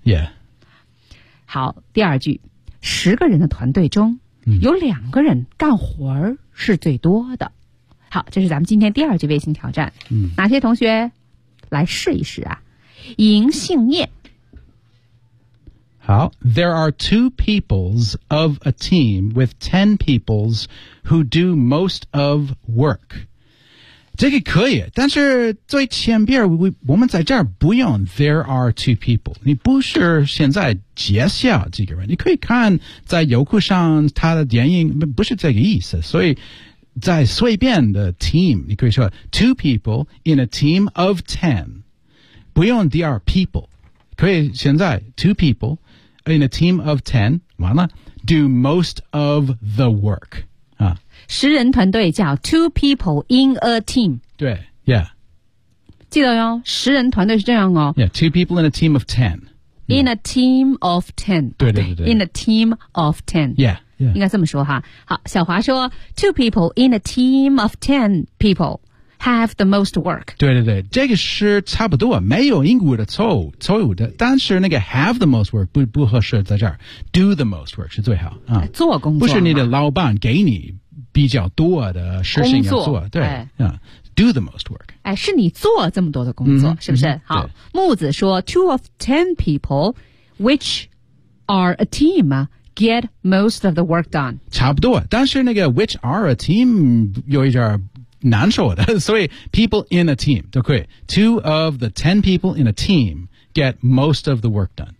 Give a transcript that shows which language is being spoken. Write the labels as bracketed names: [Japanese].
[English] ?Yeah. [Chinese] 好第二句。十个人的团队中有两个人干活是最多的。好这是咱们今天第二句微信挑战。哪些同学来试一试啊银杏叶。 [English] 好 ,there are two peoples of a team with 10 peoples who do most of work. [Chinese] 这个可以但是最前边 我们在这儿不用 [English] there are two people. [Chinese] 你不是现在介绍这个人你可以看在优酷上他的电影不是这个意思所以在随便的 team, 你可以说 [English] two people in a team of ten, [Chinese] 不用第二 people, 可以现在 two people in a team of ten, 完了 [English] do most of the work,、 [Chinese] 啊、十人团队叫 [English] two people in a team, 对 yeah, [Chinese] 记得哟，十人团队是这样哦 [English] yeah, two people in a team of ten, In a team of ten. [Chinese] 对对对对。 [English] In a team of ten. Yeah, yeah. [Chinese] 应该这么说哈。好，小华说 [English] ,two people in a team of ten people have the most work. [Chinese] 对对对。这个是差不多没有英国的错误的。但是那个 [English] have the most work [Chinese] 不合适在这儿。 [English] Do the most work [Chinese] 是最好。嗯、做工作。不是你的老板给你比较多的事情要做。对。哎 [English] 嗯Do the most work. [Chinese] 哎，是你做这么多的工作，是不是？好，木子说 [English] ,two of ten people, which are a team, get most of the work done. [Chinese] 差不多，但是那个 [English] which are a team [Chinese] 有一点难受的，所以 [English] people in a team [Chinese] 都可以。 [English] Two of the ten people in a team get most of the work done.